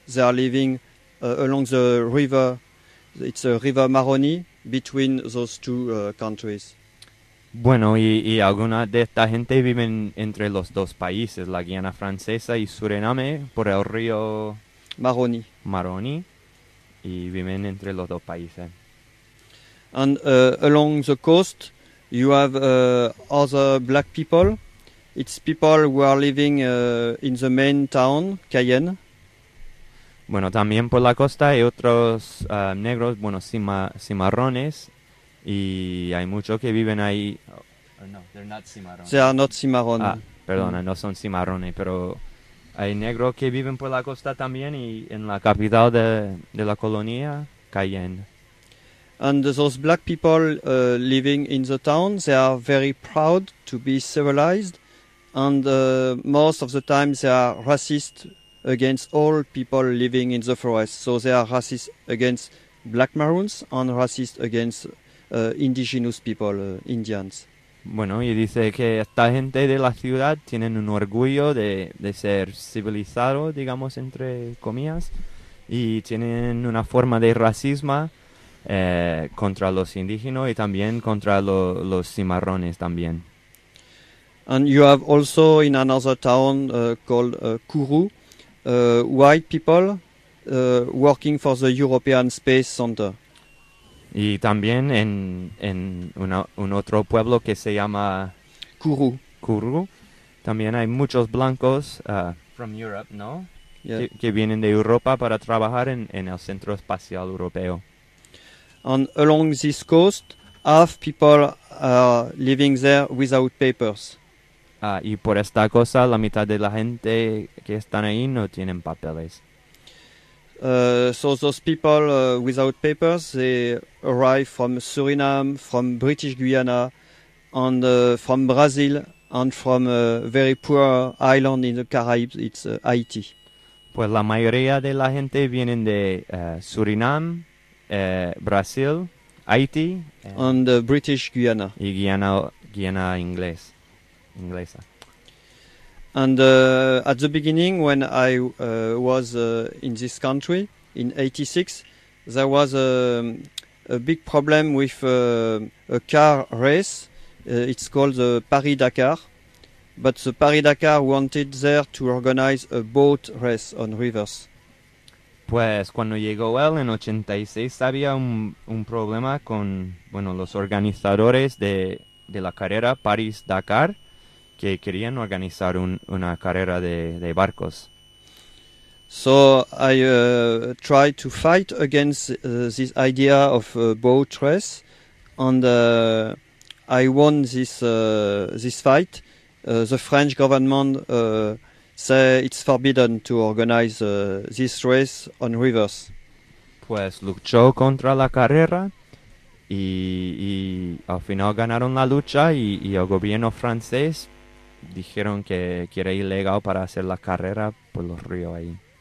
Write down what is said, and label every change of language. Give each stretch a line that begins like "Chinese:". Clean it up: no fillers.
English: They are living along the river. It's a river Maroni between those two countries.
Spanish: Bueno, y alguna de esta gente viven entre los dos países, la Guiana Francesa y Suriname, por el río Maroni. Maroni, y viven entre los dos países.
English: And along the coast, you have other black people. It's people who are living in the main town, Cayenne.
Spanish: Bueno, también por la costa hay otros negros, bueno, cimarrones, y hay muchos que viven ahí.
English: Oh, no, they're not cimarrones. They are not cimarrones.
Spanish: Ah, perdona, no son cimarrones, pero hay negros que viven por la costa también y en la capital de la colonia, Cayenne.
English: And those black people living in the town, they are very proud to be civilized, and most of the time they are racist against all people living in the forest. So they are racist against black maroons and racist against indigenous people, Indians.
Spanish: Bueno, y dice que esta gente de la ciudad tienen un orgullo de ser civilizado, digamos, entre comillas, y tienen una forma de racismo contra los indígenas y también contra los cimarrones también.
English: And you have also in another town called Kourou, white people working for the European Space Center.
Spanish: Y también en un otro pueblo que se llama Kourou. Kourou. También hay muchos blancos
English: from Europe, ¿no? Yeah.
Spanish: Que vienen de Europa para trabajar en el Centro Espacial Europeo.
English: And along this coast, half people are living there without papers.
Spanish: Ah, y por esta cosa, la mitad de la gente que están ahí no tienen papeles.
English: So those people without papers, they arrive from Suriname, from British Guiana, and from Brazil, and from a very poor island in the Caribbean, it's Haiti.
Spanish: Pues la mayoría de la gente vienen de Suriname, Brazil, Haiti,
English: and British Guiana.
Spanish: Y Guiana inglés. Inglesa.
English: And at the beginning, when I was in this country in 86, there was a big problem with a car race. It's called the Paris-Dakar. But the Paris-Dakar wanted there to organize a boat race on rivers.
Spanish: Pues cuando llegó él en 86, había un problema con, bueno, los organizadores de la carrera Paris-Dakar, que querían organizar una carrera de barcos.
English: So I try to fight against this idea of boat race, and I won this fight. The French government say it's forbidden to organize this race on rivers.
Spanish: Pues luchó contra la carrera y al final ganaron la lucha y el gobierno francés dijeron que era ilegal para hacer la carrera por los ríos ahí.